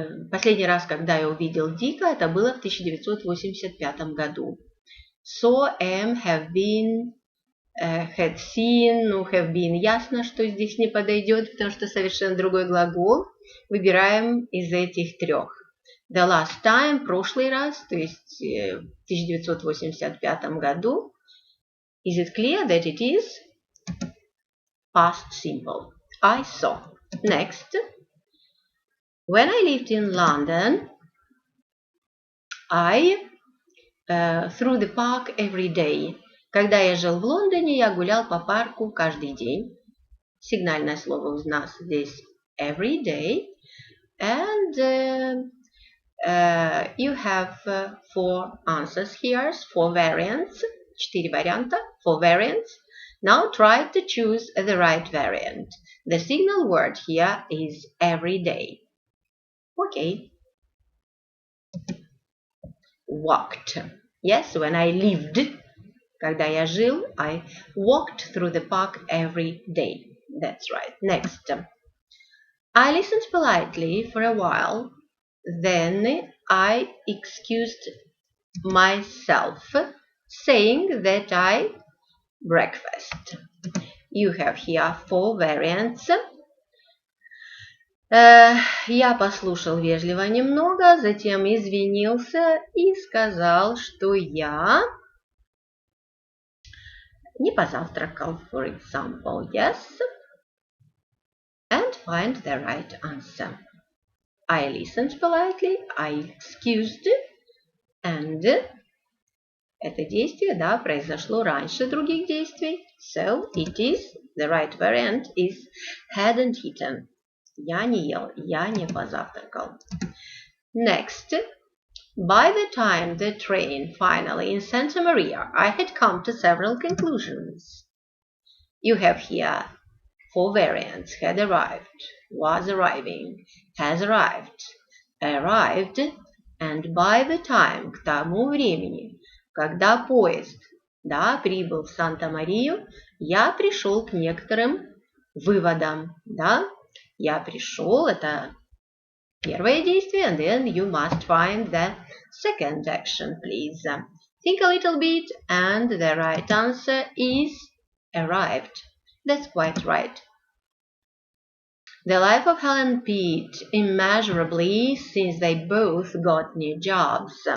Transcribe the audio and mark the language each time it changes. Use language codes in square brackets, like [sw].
[ru] Последний раз, когда я увидел Дика, это было в 1985 году. [en] Saw, am, have been, had seen, have been. [ru] Ясно, что здесь не подойдет, потому что совершенно другой глагол. Выбираем из этих трех. [en] The last time, [ru] прошлый раз, то есть в 1985 году. [en] Is it clear that it is past simple? I saw. Next. When I lived in London, I through the park every day. [ru] Когда я жил в Лондоне, я гулял по парку каждый день. Сигнальное слово у нас здесь [en] every day. And you have 4 answers here, 4 variants. [ru] 4 варианта, [en] 4 variants. Now try to choose the right variant. The signal word here is every day. Okay. Walked. Yes, when I lived, [ru] когда я жил, [en] I walked through the park every day. That's right. Next. I listened politely for a while. Then I excused myself, saying that I breakfast. You have here 4 variants. [ru] Я послушал вежливо немного, затем извинился и сказал, что я не позавтракал, [en] for example. Yes. And find the right answer. I listened politely, I excused, and [ru] это действие, да, произошло раньше других действий. [en] So it is, the right variant is hadn't eaten. [ru] Я не ел, я не позавтракал. Next. [en] By the time the train finally in Santa Maria, I had come to several conclusions. You have here 4 variants. Had arrived, was arriving, has arrived, arrived, and by the time, [ru] к тому времени, когда поезд, да, прибыл в Санта-Марию, я пришел к некоторым выводам, да. Я пришел, это первое действие, [en] and then you must find the second action, please. Think a little bit, and the right answer is arrived. That's quite right. The life of Helen and Pete immeasurably since they both got new jobs.